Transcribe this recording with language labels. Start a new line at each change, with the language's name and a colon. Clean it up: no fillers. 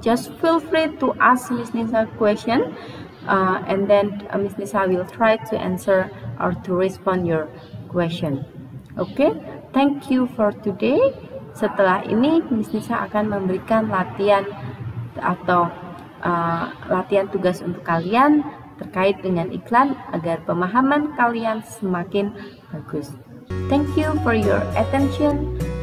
English: Just feel free to ask Miss Nisa question, and then Miss Nisa will try to answer or to respond your question. Okay, thank you for today.
Indonesian: Setelah ini Miss Nisa akan memberikan latihan atau latihan tugas untuk kalian terkait dengan iklan agar pemahaman kalian semakin bagus.
English: Thank you for your attention.